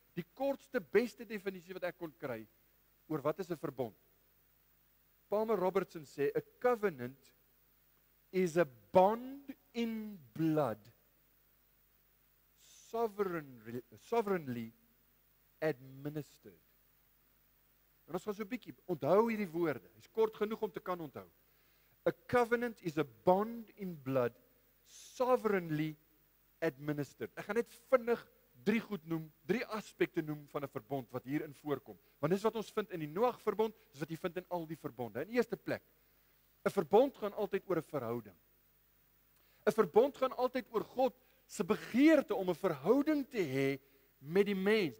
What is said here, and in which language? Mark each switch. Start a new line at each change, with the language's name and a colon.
Afrikaans: Die kortste, beste definisie wat ek kon kry oor wat is 'n verbond.
English: Palmer Robertson sê, a covenant is a bond in blood, sovereignly administered.
Afrikaans: En ons gaan so 'n bietjie, onthou hierdie woorde, hy's kort genoeg om te kan onthou.
English: A covenant is a bond in blood, sovereignly administered.
Afrikaans: Ek gaan net vinnig 3 goed noem, 3 aspekte noem van 'n verbond wat hierin voorkom. Want dis wat ons vind in die Noag verbond, dis wat jy vind in al die verbonde. In eerste plek, 'n verbond gaan altyd oor 'n verhouding. 'n Verbond gaan altyd oor God se begeerte om 'n verhouding te hê met die mens.